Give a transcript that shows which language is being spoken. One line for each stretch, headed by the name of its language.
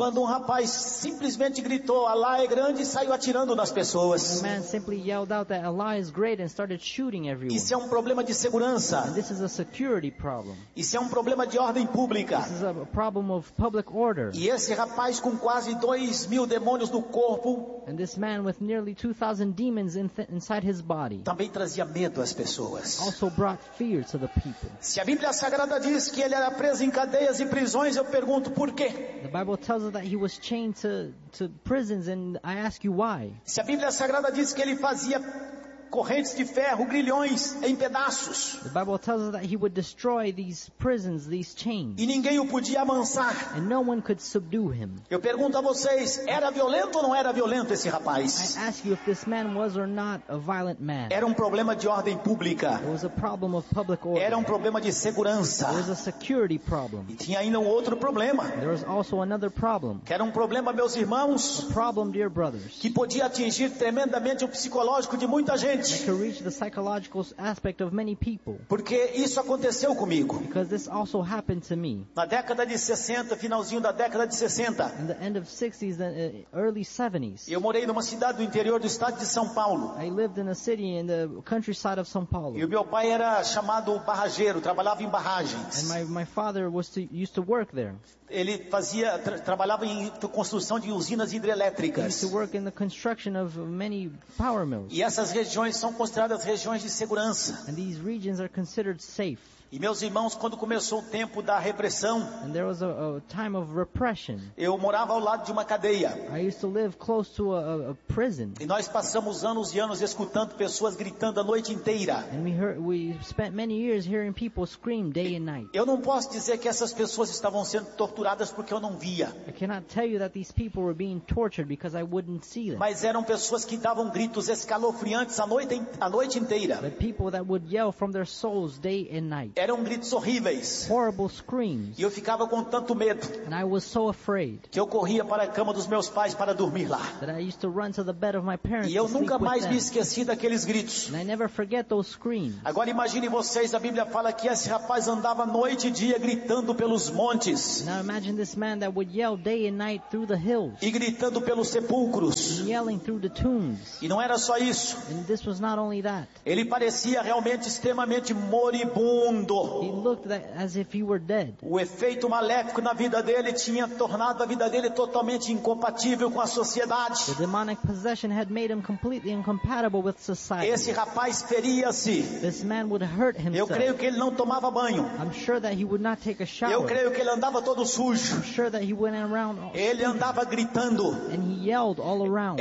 Portuguese: Quando um rapaz simplesmente gritou, Allah é grande, e saiu atirando nas pessoas.
English: A man simply yelled out that Allah eyes great and started shooting everyone.
Portuguese: Isso é um problema de segurança.
English: And this is a security problem.
Portuguese: Isso é um problema de ordem pública.
English: This is a problem of public order.
Portuguese: E esse rapaz com quase 2,000 demônios no corpo.
English: And this man with nearly 2,000 demons inside his body.
Portuguese: Também trazia medo às pessoas.
English: Also brought fear to the people.
Portuguese: Se a Bíblia Sagrada diz que ele era preso em cadeias e prisões, eu pergunto por quê?
English: The Bible tells us that he was chained to prisons, and I ask you why?
Portuguese: Se a Bíblia Sagrada diz que ele fazia correntes de ferro, grilhões em pedaços.
English: The Bible tells us that he would destroy these prisons, these chains.
Portuguese: E ninguém o podia amansar.
English: And no one could subdue him.
Portuguese: Eu pergunto a vocês, era violento ou não era violento esse rapaz?
English: I ask you if this man was or not a violent man.
Portuguese: Era um problema de ordem pública.
English: It was a problem of public order.
Portuguese: Era um problema de segurança.
English: It was a security problem.
Portuguese: E tinha ainda um outro problema.
English: There was also another problem.
Portuguese: Que era um problema, meus irmãos.
English: A problem, dear brothers.
Portuguese: Que podia atingir tremendamente o psicológico de muita gente.
English: That could reach the psychological aspect of many people.
Portuguese: Porque isso aconteceu comigo.
English: Because this also happened to me.
Portuguese: Na década de 60, finalzinho da década de 60.
English: In the end of 60s, the early 70s.
Portuguese: Eu morei numa cidade do interior do estado de São Paulo.
English: I lived in a city in the countryside of São Paulo.
Portuguese: E o meu pai era chamado barrageiro, trabalhava em barragens.
English: And my father used to work there.
Portuguese: Ele trabalhava em construção de usinas hidrelétricas.
English: He used to work in the construction of many power mills.
Portuguese: E essas regiões são consideradas regiões de segurança.
English: And these regions are considered safe.
Portuguese: E meus irmãos, quando começou o tempo da repressão,
English: and there was a time of repression,
Portuguese: eu morava ao lado de uma cadeia.
English: I used to live close to a prison.
Portuguese: E nós passamos anos e anos escutando pessoas gritando a noite inteira.
English: And we spent many years hearing people scream day and night.
Portuguese: Eu não posso dizer que essas pessoas estavam sendo torturadas porque eu não via.
English: I cannot tell you that these people were being tortured because I wouldn't see them.
Portuguese: Mas eram pessoas que davam gritos escalofriantes a noite inteira.
English: But people that would yell from their souls day and night.
Portuguese: Eram gritos horríveis.
English: Horrible screams.
Portuguese: E eu ficava com tanto medo.
English: And I was so afraid.
Portuguese: Que eu corria para a cama dos meus pais para dormir lá.
English: That I used to run to the bed of my parents.
Portuguese: E eu nunca mais me esqueci daqueles gritos.
English: And I never forget those screams.
Portuguese: Agora imagine vocês, a Bíblia fala que esse rapaz andava noite e dia gritando pelos montes.
English: Now imagine this man that would yell day and night through the hills.
Portuguese: E gritando pelos sepulcros.
English: And yelling through the tombs.
Portuguese: E não era só isso.
English: And this was not only that.
Portuguese: Ele parecia realmente extremamente moribundo.
English: He looked as if he were dead.
Portuguese: O efeito maléfico na vida dele tinha tornado a vida dele totalmente incompatível com a sociedade.
English: The demonic possession had made him completely incompatible with society.
Portuguese: Esse rapaz feria-se.
English: This man would hurt himself.
Portuguese: Eu creio que ele não tomava banho.
English: I'm sure that he would not take a shower.
Portuguese: Eu creio que ele andava todo sujo.
English: I'm sure that he went around all
Portuguese: sujo. Ele andava gritando.
English: And he yelled all around.